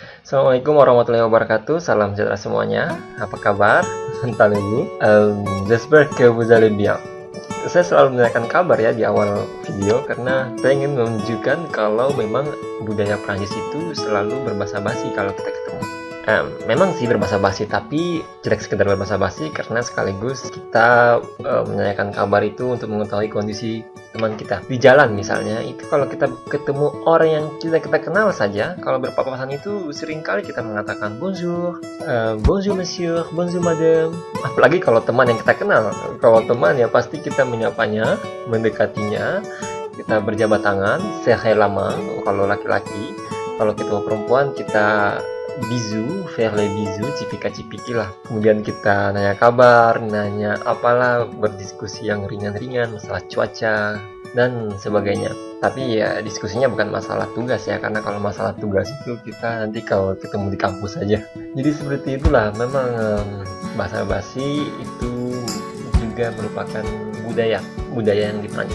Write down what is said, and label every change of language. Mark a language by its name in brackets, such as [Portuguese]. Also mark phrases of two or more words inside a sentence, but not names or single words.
[Arabic] السلام عليكم ورحمة الله وبركاته. [Indonesian] Salam sejahtera semuanya. Apa kabar? Entah ini. [French] J'espère que vous allez bien. [Indonesian] Saya selalu menanyakan kabar ya di awal video karena saya ingin menunjukkan kalau memang budaya Prancis itu selalu berbahasa basi kalau kita ketemu. Memang sih berbahasa basi, tapi tidak sekedar berbahasa basi karena sekaligus kita menanyakan kabar itu untuk mengetahui kondisi teman kita di jalan. Misalnya itu kalau kita ketemu orang yang kita kenal saja, kalau berpapasan itu seringkali kita mengatakan [French] bonjour, bonjour monsieur, bonjour madame. [Indonesian] Apalagi kalau teman yang kita kenal. Kalau teman ya pasti kita menyapanya, mendekatinya, kita berjabat tangan, [French] serrer la main [Indonesian] kalau laki-laki. Kalau kita perempuan kita bisu, [French] faire les bisous, [Indonesian] cipika-cipiki lah. Kemudian kita nanya kabar, nanya apalah, berdiskusi yang ringan-ringan, masalah cuaca, dan sebagainya. Tapi ya diskusinya bukan masalah tugas ya, karena kalau masalah tugas itu kita nanti kalau ketemu di kampus saja. Jadi seperti itulah, memang bahasa basi itu juga merupakan budaya yang di Prancis.